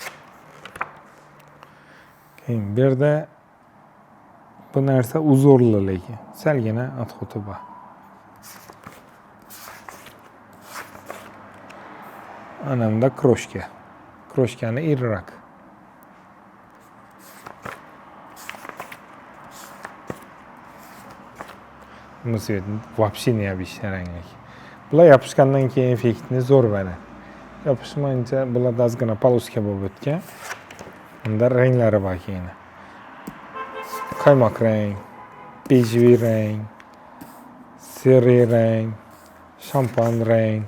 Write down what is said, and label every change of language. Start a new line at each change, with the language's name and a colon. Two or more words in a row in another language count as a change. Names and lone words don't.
Uzbek: Keyin bu yerda bu narsa uzorli lekin salgina отходi bor. Ana bunda kroshka. Kroshkani iriroq. Bu
Russian: цвет вообще необычный
Uzbek: ranglik. Bular yopishgandan keyin effektni zo'r beradi. Yopishmayincha bular ozgina poluska bo'lib o'tgan. Bunda ranglari bor keyin. Qaymoq rang, bejviy rang, seriy rang, shampan rang.